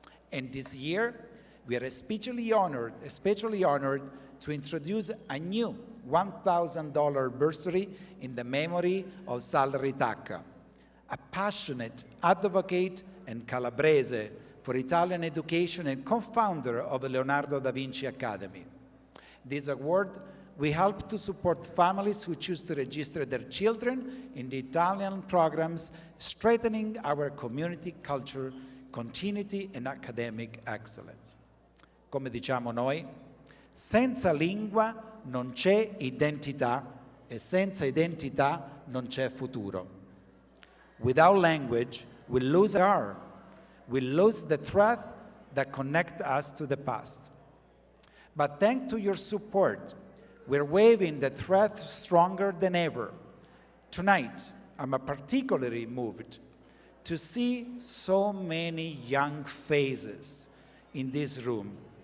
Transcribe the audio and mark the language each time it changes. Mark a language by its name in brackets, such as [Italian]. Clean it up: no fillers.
[English] And this year, we are especially honored to introduce a new $1,000 bursary in the memory of Sal Ritacca, a passionate advocate and Calabrese for Italian education and co-founder of the Leonardo da Vinci Academy. This award will help to support families who choose to register their children in the Italian programs, strengthening our community culture, continuity, and academic excellence. [Italian] Come diciamo noi, senza lingua non c'è identità e senza identità non c'è futuro. [English] Without language, we lose our, we lose the thread that connects us to the past. But thanks to your support, we're waving the thread stronger than ever. Tonight, I'm particularly moved to see so many young faces in this room.